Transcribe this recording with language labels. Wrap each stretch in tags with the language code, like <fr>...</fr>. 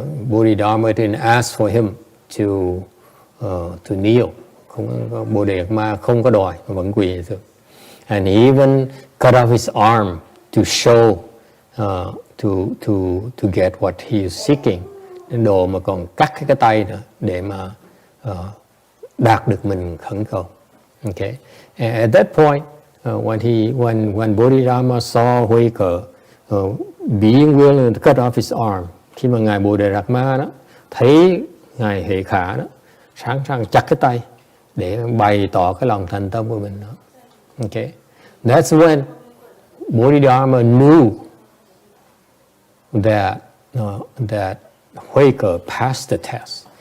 <en>Bodhidharma didn't ask for him to kneel.</en> <vi>Bồ Đề Đạt Ma không có đòi mà vẫn quỳ thôi.</vi> <en>And he even cut off his arm to show to get what he is seeking.</en> <vi>Đến độ mà còn cắt cái tay nữa để mà đạt được mình khẩn cầu. Okay.</vi> <en>And at that point, when Bodhidharma saw Huike being willing to cut off his arm,</en> <vi>khi mà ngài Bồ Đề Đạt Ma đó thấy ngài Huệ Khả đó sẵn sàng chặt cái tay để bày tỏ cái lòng thành tâm của mình đó.</vi> <en>Okay. That's when Bodhidharma knew that Huike passed the test.</en>